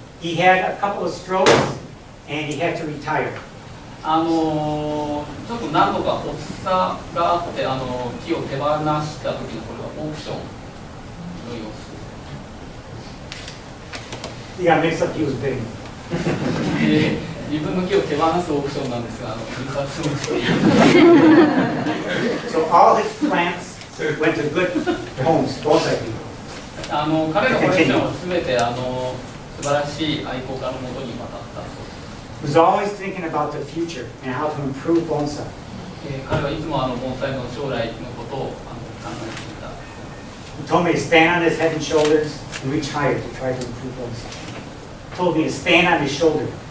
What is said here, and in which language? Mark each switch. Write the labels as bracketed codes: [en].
[en] He had a couple of strokes and he had to retire. [ja] ちょっと何度か発作があって木を手放した時のこれはオークションの様子。 [en] He got mixed up, he was big. [ja] 自分の木を手放すオークションなんですが、印刷をしている。 [en] So all his plants went to good homes, bonsai people. [ja] 彼のコレクションはすべて素晴らしい愛好家のもとに渡ったそうです。 [en] He was always thinking about the future and how to improve bonsai. [ja] 彼はいつも盆栽の将来のことを考えていた。 [en] He told me to stand on his head and shoulders and reach higher to try to improve bonsai. He told me to stand on his shoulder.